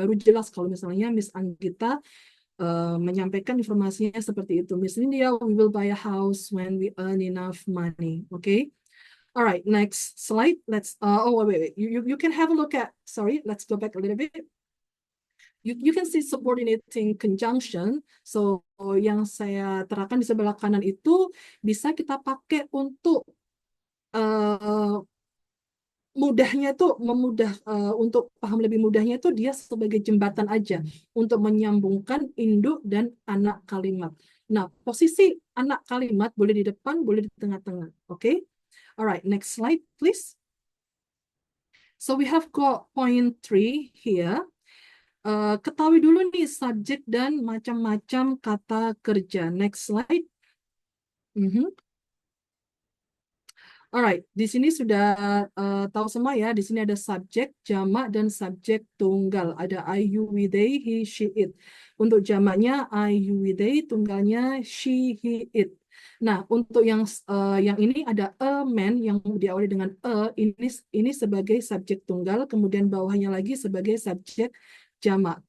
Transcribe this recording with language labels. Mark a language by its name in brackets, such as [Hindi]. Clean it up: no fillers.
[Indonesian] Baru jelas kalau misalnya Miss Anggita menyampaikan informasinya seperti itu. [English] Miss India, we will buy a house when we earn enough money. Okay. All right. Next slide. Let's. Wait. You can have a look at. Sorry. Let's go back a little bit. You can see subordinating conjunction. [Indonesian] So yang saya terapkan di sebelah kanan itu bisa kita pakai untuk mudahnya itu untuk paham lebih mudahnya itu dia sebagai jembatan aja untuk menyambungkan induk dan anak kalimat. Nah, posisi anak kalimat boleh di depan, boleh di tengah-tengah. Oke? [English] Alright, next slide please. So we have got point 3 here. [Indonesian] Ketahui dulu nih subjek dan macam-macam kata kerja. [English] Next slide. [Indonesian] Alright, di sini sudah tahu semua ya. Di sini ada subjek, jamak, dan subjek tunggal. Ada I, you, we, they, he, she, it. Untuk jamaknya I, you, we, they, tunggalnya she, he, it. Nah, untuk yang ini ada a man yang diawali dengan ini sebagai subjek tunggal, kemudian bawahnya lagi sebagai subjek jamak.